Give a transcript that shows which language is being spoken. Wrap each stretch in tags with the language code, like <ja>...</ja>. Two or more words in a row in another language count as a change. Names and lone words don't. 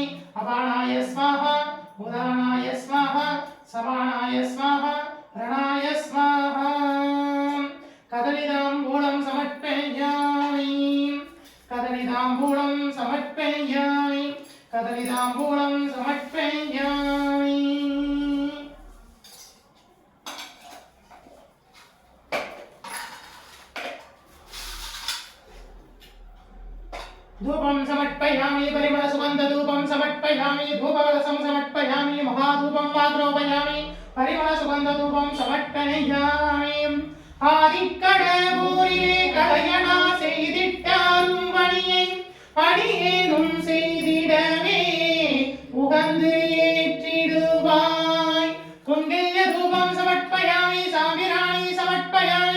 <sa>अपानाय स्वाहा, उदानाय स्वाहा, सपानाय स्वाहा, रणाय स्वाहा. कदलीताम्बूलं समर्पयामि. कदलीताम्बूलं समर्पयामि. कदलीताम्बूलं समर्पयामि. धूपं समर्पयामि. परिमल सुगंध धूपं समर्पयामि. धूपकलशं समर्पयामि. महाधूपं आग्रोपयामि. परिमल सुगंध धूपं समर्पयामि.</sa> <ta>ஆதிக்கடபூரிலே கலையனா செய்திட்டாரும் பணியை அடியேனும் செய்திடவே உகந்து ஏற்றிடுவாய்.</ta> <sa>गुण्डिल्य धूपं समर्पयामि. साम्ब्राणि समर्पयामि.</sa>